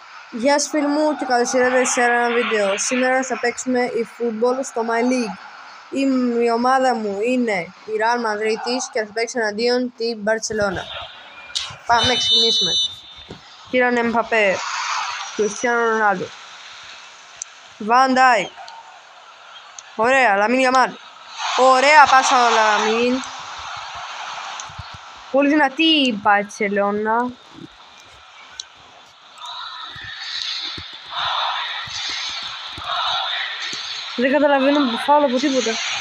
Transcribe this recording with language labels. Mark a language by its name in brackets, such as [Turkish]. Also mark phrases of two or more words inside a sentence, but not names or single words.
[Greek] Γεια σας φίλοι μου και καλώς ήρθατε σε ένα βίντεο. Σήμερα θα παίξουμε eFootball στο My League. Η ομάδα μου είναι η Real Madrid και θα παίξει εναντίον τη Barcelona. Πάμε να ξεκινήσουμε. Kylian Mbappé, Cristiano Ronaldo, Van Dijk. Ωραία, Lamine Yamal. Ωραία πάσα ο Lamine. Πολύ δυνατή η Barcelona. Δεν καταλαβαίνω φάουλ από τίποτα.